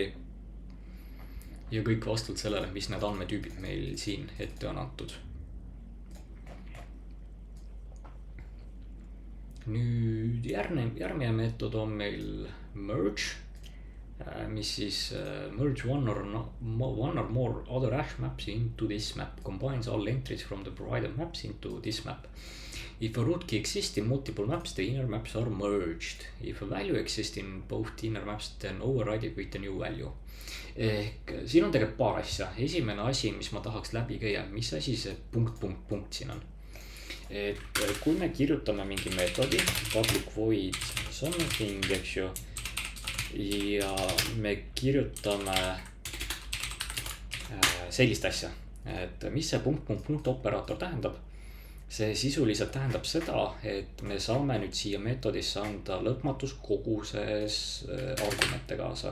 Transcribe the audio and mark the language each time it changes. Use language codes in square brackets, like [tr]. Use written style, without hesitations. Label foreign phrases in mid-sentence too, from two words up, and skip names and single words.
[et] Ja kõik vastavalt sellele, mis need andmetüübid meil siin ette on antud. Nüüd järgmine meetod on meil merge, mis siis [en] merge one or more other hash maps into this map, combines all entries from the provided maps into this map. If a root key exists in multiple maps, the inner maps are merged. If a value exists in both inner maps, then override it with a new value. [et] Ehk siin on tegelikult paar asja. Esimene asi, mis ma tahaks läbi käia, mis asi see punkt siin on. Et kui me kirjutame mingi meetodi, [en] public void something, [et] eks ju, ja me kirjutame sellist asja, et mis see punkt operaator tähendab. See sisuliselt tähendab seda, et me saame nüüd siia meetodisse anda lõpmatus koguses argumente kaasa.